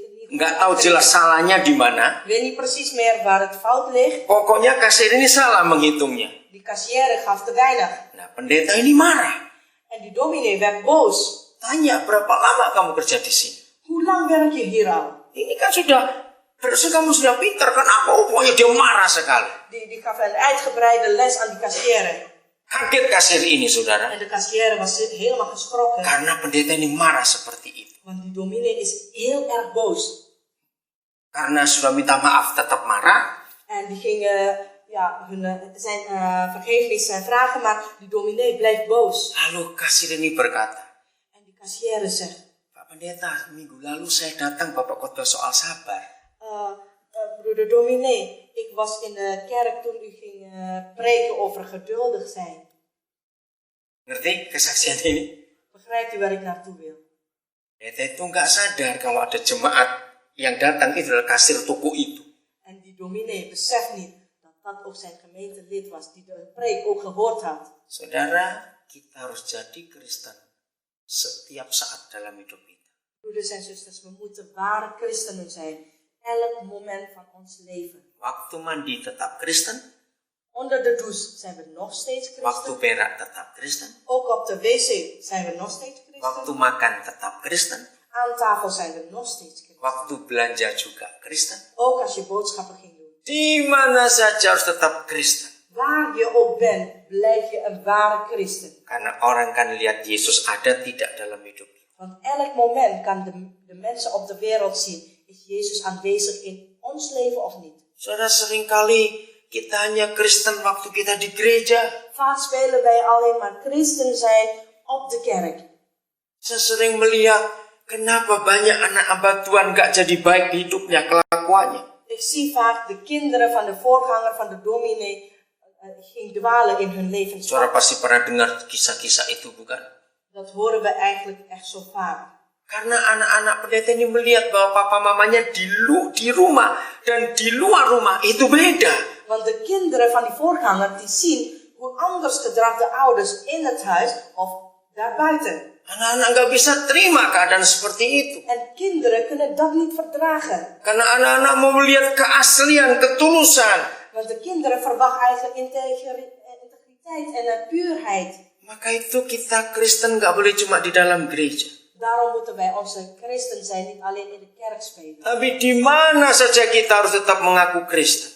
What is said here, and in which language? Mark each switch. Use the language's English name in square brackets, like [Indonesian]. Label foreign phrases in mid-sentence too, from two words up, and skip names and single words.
[Indonesian] nggak tahu jelas salahnya di mana. [Dutch] Ik weet niet precies meer waar het fout ligt. [Indonesian] Pokoknya kasir ini salah menghitungnya. [Dutch] Die kassière gaf te weinig. [Indonesian] Nah, pendeta ini marah. [Dutch] En die dominee werd boos. [Indonesian] Tanya, berapa lama kamu kerja di sini? [Dutch] Hoe lang werk je hier al? [Indonesian] Ini kan berarti kamu sudah pintar, kenapa? Pokoknya dia marah sekali. [Dutch] Die gaf een uitgebreide les aan die kassière. [Indonesian] Kaget kasir ini, saudara. [Dutch] En de kassière was helemaal geschrokken. [Indonesian] Karena pendeta ini marah seperti itu. [Dutch] Want die dominee is heel erg boos. [Indonesian] Karena sudah minta maaf tetap marah. [Dutch] En die gingen zijn vergeefnis vragen, maar die dominee bleef boos. [Indonesian] Lalu kasir ini berkata. [Dutch] En die kassière zegt. [Indonesian] Pak pendeta, minggu lalu saya datang Bapak khotbah soal sabar. [Dutch] Broeder dominee, ik was in de kerk toen u ging preken over geduldig zijn. [Indonesian] Ngerti kesaksian ini? [Dutch] Begrijpt u waar ik naartoe wil? [Indonesian] Pendeta itu nggak sadar kalau ada jemaat yang datang itu adalah kasir toko itu. [Dutch] En die dominee beseft niet dat dat ook zijn gemeentelid was, die de preek ook gehoord had. [Indonesian] Saudara, kita harus jadi Kristen setiap saat dalam hidup kita. [Dutch] Broeders en zusters, we moeten ware christenen zijn. Elk moment van ons leven. [Indonesian] Waktu mandi tetap Kristen. [Dutch] Onder de douche zijn we nog steeds christen. [Indonesian] Waktu berak tetap Kristen. [Dutch] Ook op de wc zijn we nog steeds christen. [Indonesian] Waktu makan tetap Kristen. [Dutch] Aan tafel zijn we nog steeds christen. [Indonesian] Waktu belanja juga Kristen. [Dutch] Ook als je boodschappen ging doen. [Indonesian] Di mana saja harus tetap Kristen. [Dutch] Waar je ook bent, blijf je een ware christen. [Indonesian] Karena orang kan lihat Yesus ada tidak dalam hidup. [Dutch] Want elk moment kan de mensen op de wereld zien. Is Jezus aanwezig in ons leven of niet? [Indonesian] Saudara, seringkali kita hanya Kristen waktu kita di gereja. [Dutch] Vaak spelen wij alleen maar christen zijn op de kerk. [Indonesian] Saya sering melihat kenapa banyak anak hamba Tuhan gak jadi baik hidupnya, kelakuannya. [Dutch] Ik zie vaak de kinderen van de voorganger van de dominee ging dwalen in hun levenspad. [Indonesian] Saudara pasti pernah dengar kisah-kisah itu, bukan? [Dutch] Dat horen we eigenlijk echt zo vaak. [Indonesian] Karena anak-anak pendeta ini melihat bahwa papa mamanya di rumah dan di luar rumah itu beda. [Dutch] Want de kinderen van die voorganger die zien hoe anders gedrag de ouders in het huis of daarbuiten. [Indonesian] Anak-anak gak bisa terima keadaan seperti itu. [Dutch] En kinderen kunnen dat niet verdragen. [Indonesian] Karena anak-anak mau melihat keaslian, ketulusan. [Dutch] Want de kinderen verwachten eigenlijk integriteit en puurheid. [Indonesian] Maka itu kita Kristen gak boleh cuma di dalam gereja. [Dutch] Daarom moeten wij onze christen zijn, niet alleen in de kerk spelen. [Indonesian] Tapi di mana saja kita harus tetap mengaku Kristen.